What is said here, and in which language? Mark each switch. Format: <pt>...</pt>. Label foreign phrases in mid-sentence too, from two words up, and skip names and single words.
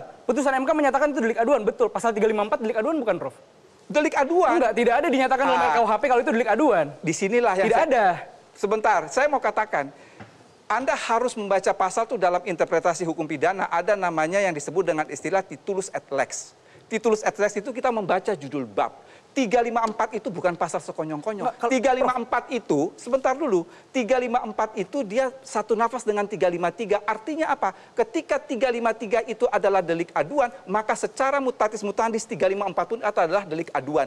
<id>Putusan MK menyatakan itu delik aduan, betul. Pasal 354 delik aduan bukan, Prof? Delik aduan? Enggak, tidak ada dinyatakan oleh KUHP kalau itu delik aduan. Disinilah yang tidak ada. Sebentar, saya mau katakan. Anda harus membaca pasal itu dalam interpretasi hukum pidana, ada namanya yang disebut dengan istilah</id> <la>titulus et lex. Titulus et lex</la> <id>itu kita membaca judul bab. 354 itu bukan pasal sekonyong-konyong. 354 itu, sebentar dulu, 354 itu dia satu nafas dengan 353. Artinya apa? Ketika 353 itu adalah delik aduan, maka secara</id> <la>mutatis mutandis</la> <id>354 pun itu adalah delik aduan.</id>